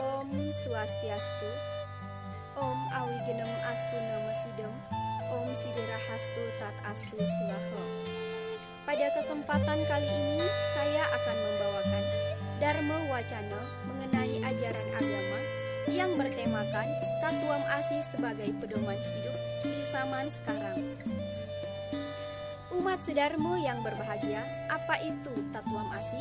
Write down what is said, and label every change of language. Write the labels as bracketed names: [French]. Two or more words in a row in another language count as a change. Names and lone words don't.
[Sanskrit] Om Swastiastu, Om Awigenem Astu Nama Sidem, Om Siderahastu Tat Astu Swaha. [Indonesian] Pada kesempatan kali ini saya akan membawakan Dharma Wacana mengenai ajaran agama yang bertemakan Tatuam Asi sebagai pedoman hidup di zaman sekarang. Umat sedharma yang berbahagia, apa itu Tatuam Asi?